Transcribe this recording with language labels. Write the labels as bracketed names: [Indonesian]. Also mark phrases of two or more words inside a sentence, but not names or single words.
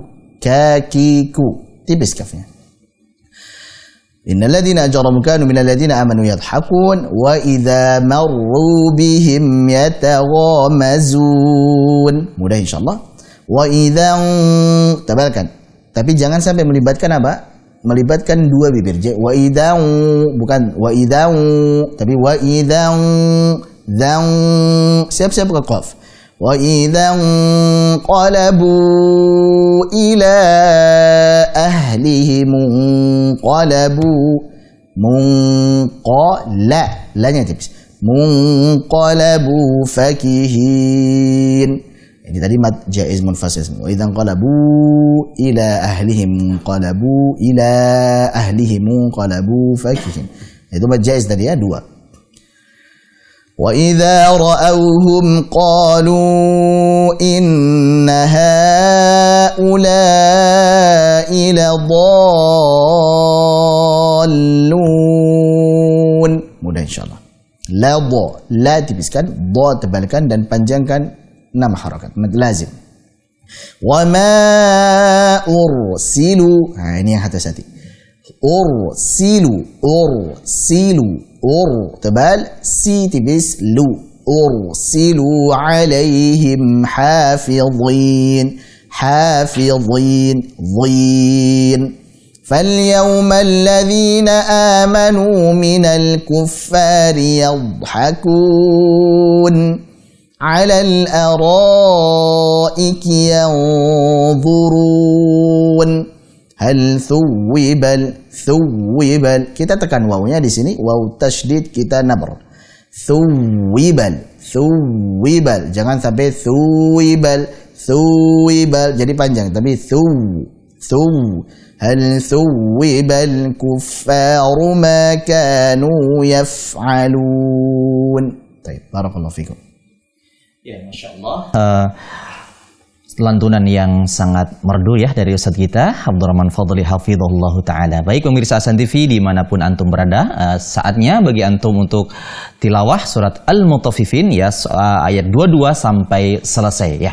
[Indonesian] Kaki ku. Tipis kafnya. [Arabic] إن الذين أجرموا كانوا من الذين آمنوا يضحكون وإذا مروا بهم يتغامزون. [Indonesian] Mudah insyaallah. [Arabic] وإذا [Indonesian] tabalkan. Tapi jangan sampai melibatkan apa? Melibatkan dua bibir. [Arabic] وإذا [Indonesian] bukan [Arabic] وإذا [Indonesian] tapi [Arabic] وإذا [Indonesian] siap-siap ke qaf. [Arabic] وإذا انقلبوا إلى أهلهم انقلبوا منقلا lanya tipis. منقلبوا فكهين. [Indonesian] Ini tadi [Arabic] مد جائز منفصل. وإذا انقلبوا إلى أهلهم انقلبوا إلى أهلهم انقلبوا فكهين. [Indonesian] Itu [Arabic] مد جائز [Indonesian] tadi ya, dua. [Arabic] وَإِذَا رَأَوْهُمْ قَالُوا إِنَّ هَؤُلَاءِ لَضَالُّونَ. [Indonesian] Mudah insyaallah. La tipiskan, dha tebalkan dan panjangkan 6 harakat. [Arabic] مد لازم. وما أرسلوا. [Indonesian] Ini yang hati-hati. Ursilu tebal, si tipis, lu. [Arabic] أرسلوا عليهم حافظين. Dhin. فاليوم الذين آمنوا من الكفار يضحكون على الأرائك ينظرون هل ثوبل. [Indonesian] Kita tekan wawunya di sini, waw tasydid kita nabr. [Arabic] ثوبل. [Indonesian] Jangan sampai thuwibal. [Arabic] Thuwibal, [Indonesian] jadi panjang tapi [Arabic] هل ثوب الكفار ما كانوا يفعلون. [Indonesian] Baik, [Arabic] بارك الله فيكم. [Indonesian] Ya, Masya Allah. Lantunan yang sangat merdu ya dari Ustadz kita Abdurrahman Fadli [Arabic] حفظه الله تعالى. [Indonesian] Baik pemirsa Hasan TV dimanapun antum berada, saatnya bagi antum untuk tilawah surat Al-Mutaffifin ya, ayat 22 sampai selesai ya.